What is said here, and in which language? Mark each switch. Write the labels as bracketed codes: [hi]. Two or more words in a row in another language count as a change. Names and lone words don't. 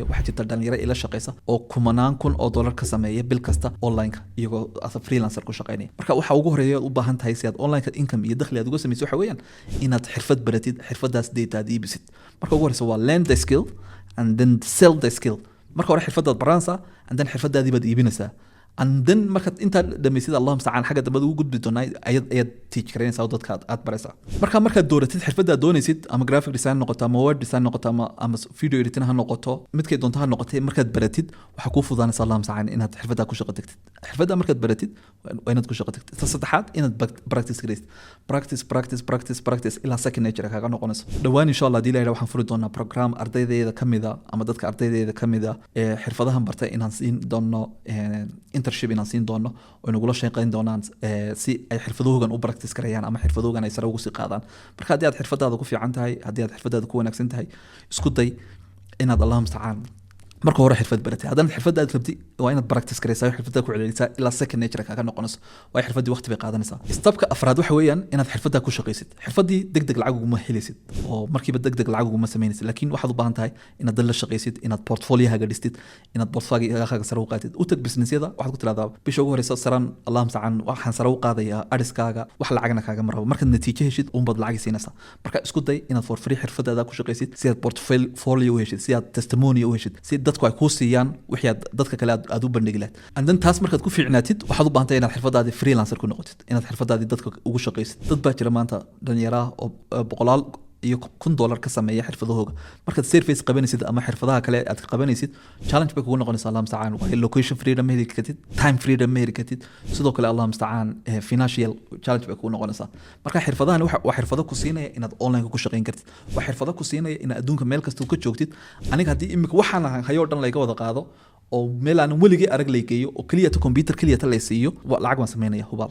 [so] waxaa jirta dhalinyaro ila shaqeysa oo kumanaan kun oo dollar ka sameeya bil kasta online-ka iyagoo [en] as a freelancer [so] ku shaqeynaya. marka waxa ugu horeeya u baahan tahay si aad online-ka income iyo dakhli aad uga samaysid waxa weeyaan inaad xirfad baratid, xirfadaas data aad iibisid. marka ugu horeysa waa [en] learn the skill and then sell the skill. [so] marka hore xirfadaad baranaysaa [en] and then [so] xirfadaadii baad iibinaysaa, [en] and then [so] marka inta dhamaysid [ar] الله المستعان [so] xagga dambe ugu gudbi doonaa ayaad teach kareynaysaa oo dadka aad baraysaa. marka dooratid xirfadda aad doonaysid, ama [en] graphic design [so] noqoto, ama [en] web design [so] noqoto, ama [en] video editing [so] ha noqoto, midkay doonto ha noqotay, markaad baratid waxa kuu fududaanaysa [ar] الله المستعان [so] inaad xirfadda ku shaqo tagtid. xirfadda markaad baratid waa inaad ku shaqo tagtid. saddexaad inaad practice gareysid. practice ilaa [en] second nature [so] kaaga noqonayso. dhawaan [ar] إن شاء الله [so] diilay waxaan furi doonaa program ardaydeeda kamida ama dadka ardaydeeda kamida ee xirfadahan bartay inaan siin doono internship inaan siin doono oo inagula shaqeyn doonaan si ay xirfadoogan u practice gareeyaan ama xirfadoogan ay sare ugu sii qaadaan. marka haddii aad xirfadaada ku fiican tahay, haddii aad xirfadaada ku wanaagsan tahay, isku day inaad [ar] الله المستعان [so] marka hore xirfad baratay. haddana xirfadda aad rabti waa inaad practice gareysaa, xirfadda ku celcelisaa ilaa [en] second nature [so] kaaga noqonayso. waa xirfaddii waqti bay qaadanaysaa. stepka afraad waxa weeyaan inaad xirfadda ku shaqeysid. xirfaddii degdeg lacag uguma helaysid oo markiiba degdeg lacag uguma sameynaysid, laakiin waxaad u baahan tahay inaad dal la shaqeysid, inaad portfolio-haaga dhistid, inaad portfolio-haaga sare u qaatid. u tag businessyada waxaad ku tiraahdaa bisha ugu horeysa saran [ar] الله المستعان [so] waxaan sare u qaadayaa adiskaaga, wax lacagna kaaga marabo. markaad natiijo heshid unbaad lacag siinaysaa. marka isku day inaad [en] for free [so] xirfadaada ku shaqeysid si aad portfolio u heshid, si aad testimony u heshid, si dadku ay kuu siiyaan wixii dadka kale aad u bandhigi lahayd. and then taas markaad ku fiicnaatid waxaad u baahan tahay inaad xirfadaadii freelancer ku noqotid, inaad xirfadaadii dadka ugu shaqeysid. dad baa jira maanta dhalinyaro oo boqolaal iyo $1,000 ka sameeya xirfadahooga. markaad service qabanaysid ama xirfadaha kale aad qabanaysid challenge bay kugu noqonaysaa [ar] الله المستعان. [so] waa [en] location freedom [so] ma heli kartid, [en] time freedom [so] ma heli kartid, sidoo kale [ar] الله المستعان [en] financial challenge [so] bay kugu noqonaysaa. marka xirfadahan waa xirfado ku siinaya inaad online ku shaqeyn kartid, waa xirfado ku siinaya inaad adduunka meel kasta ka joogtid. aniga haddii imika waxaan hayo dhan layga wada qaado oo meel aan weligii arag la geeyo oo kaliya computer kaliya ta la siiyo, lacag waan sameynaya hubaal.